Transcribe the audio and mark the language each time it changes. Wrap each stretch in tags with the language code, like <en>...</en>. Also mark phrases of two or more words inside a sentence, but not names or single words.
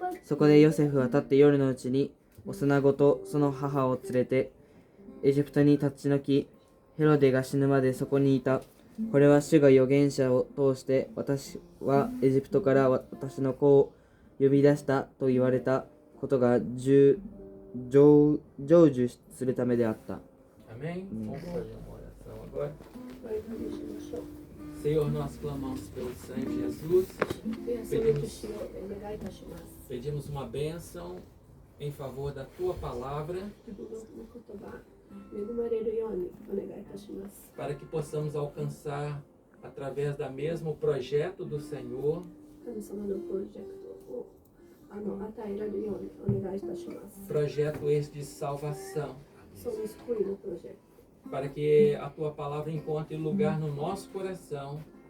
<ja>そこでヨセフは立って夜のうちに幼子とその母を連れてエジプトに立ち退き、ヘロデが死ぬまでそこにいた。これは主が預言者を通して、私はエジプトから私の子を呼び出したと言われたことが成就するためであった。</ja> <pt>Amém? Vamos fazer uma oração agora. Senhor, nós clamamos pelo sangue de Jesus. Pedimos uma bênção em favor da tua palavra, para que possamos alcançar, através da mesma o projeto do Senhor, projeto este de salvação, para que a tua palavra encontre lugar no nosso coração.</pt>